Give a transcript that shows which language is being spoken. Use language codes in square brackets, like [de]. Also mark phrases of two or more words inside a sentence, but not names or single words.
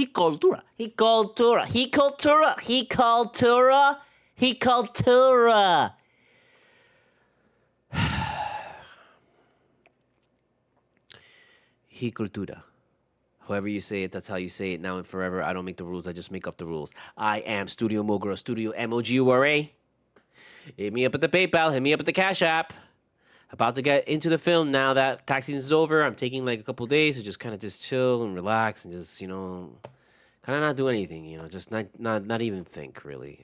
[en] cultura, he cultura, he cultura, he cultura, he cultura. He cultura. However you say it, that's how you say it now and forever. I don't make the rules, I just make up the rules. I am Studio Mogura, Studio M-O-G-U-R-A. Hit me up at the PayPal, hit me up at the Cash App. About to get into the film now that tax season is over. I'm taking like a couple days to just kind of just chill and relax and just, kind of not do anything, just not even think, really.